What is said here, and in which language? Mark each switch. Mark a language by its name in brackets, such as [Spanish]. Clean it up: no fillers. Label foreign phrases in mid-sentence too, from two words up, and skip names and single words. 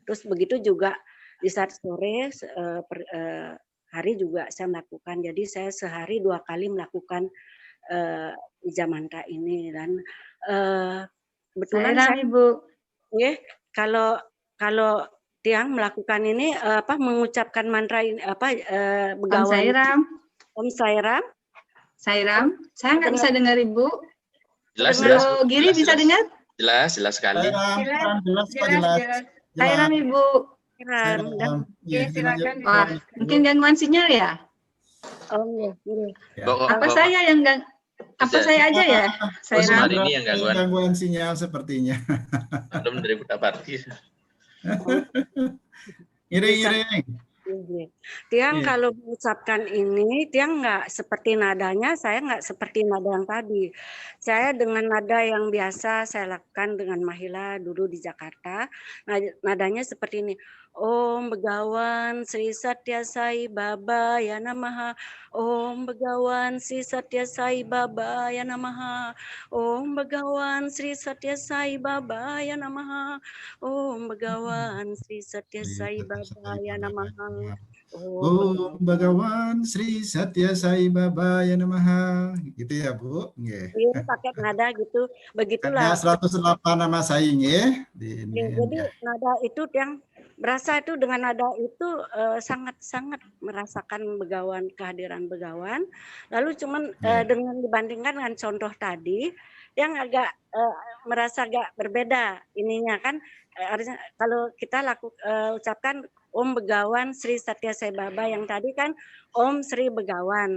[Indonesian] Terus begitu juga di saat sore hari juga saya melakukan. Jadi saya sehari 2 kali melakukan Bija Mantra ini, dan kebetulan saya Ibu, kalau Tiang melakukan ini mengucapkan mantra ini begawan. Om Sairam. Om Sairam. Sairam, saya nggak bisa dengar Ibu. Jelas. Giri bisa dengar? Jelas sekali. Jelas. Sairam Ibu. Silakan. Wah, mungkin gangguan sinyal ya? Oh iya. Apa saya yang saya aja ya? Saya ini yang gangguan sinyal sepertinya. Belum dari Buddha Parti. Iring. Tiang kalau mengucapkan ini, Tiang nggak seperti nadanya, saya nggak seperti nada yang tadi. Saya dengan nada yang biasa saya lakukan dengan Mahila dulu di Jakarta. Nadanya seperti ini. [Sanskrit] Om Begawan Sri Satya Sai Baba Ya Namaha. Om Begawan Sri Satya Sai Baba Ya Namaha. Om Begawan Sri Satya Sai Baba Ya Namaha. Om Begawan Sri Satya Sai Baba Ya Namaha. Om Begawan Sri Satya Sai Baba Ya Namaha. [Indonesian] Gitu ya Bu? Iya, pakai nada gitu. Begitulah. Ada 108 nama saing ya. Jadi nada itu yang berasa itu dengan nada itu sangat-sangat merasakan begawan, kehadiran begawan. Lalu cuman dengan dibandingkan dengan contoh tadi yang agak merasa agak berbeda ininya kan, harusnya kalau kita ucapkan Om Begawan Sri Satya Sai Baba, yang tadi kan Om Sri Begawan.